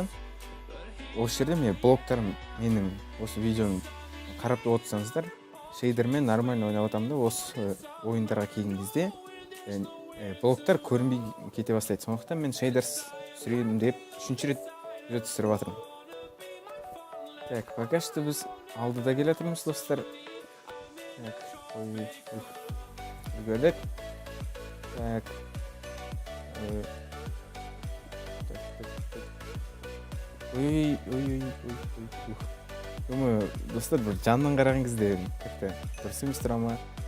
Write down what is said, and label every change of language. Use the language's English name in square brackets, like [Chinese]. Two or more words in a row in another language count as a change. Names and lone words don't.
[Kazakh] Осы жерде міне блоктарым менің осы видеоны қарап отырсаңыздар, шейдермен нормально ойнап жатамын да, осы ойындарға келген кезде блоктар көрінбей кете бастайды. Сондықтан мен шейдер түсіремін деп үшінші рет түсіріп жатырмын. [Russian] Так, пока что [Kazakh] біз алдыда келе жатырмыз достар. Так, үлгердік. Так. Думаю, достар, бір жаннан қараған кезде как-то дұрыс емес тұра ма?